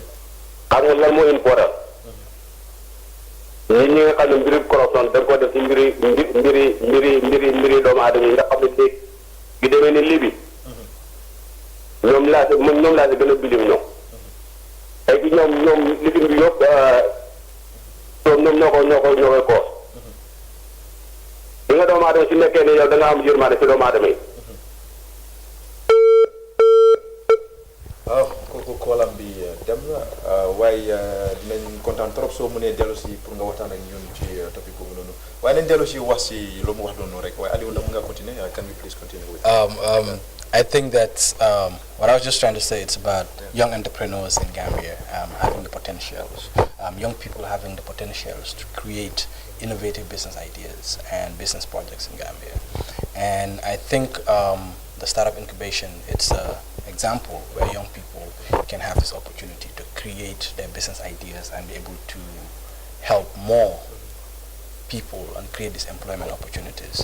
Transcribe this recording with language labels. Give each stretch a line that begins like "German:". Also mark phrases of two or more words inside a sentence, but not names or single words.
Wolof: xam nga lan moo important. nit ñi nga xam ne mbiri corruption da nga ko def ci mbiri doomu aadama yi nga xam ne léegi gi demee ni Libi ñoom laa si gën a bilim ñoom ay ci ñoom lifin bi yëpp ñoom ñoo koy koos li nga doomu aadama si nekkee ne yow da nga am yërmande ci doomu aadama yi. waaw kooku koolam bi dem na waaye dinañ kontaan trop soo mënee dellu si pour nga waxtaan ak ñun ci topic boobu noonu waaye nañ dellu si wax si lu mu wax noonu rek waaye Alieu ndax nga continuer
English: can we please continue with I think that what I was just trying to say, it's about young entrepreneurs in Gambia having the potentials, young people having the potentials to create innovative business ideas and business projects in Gambia. And I think the startup incubation, it's an example where young people can have this opportunity to create their business ideas and be able to help more people and create these employment opportunities.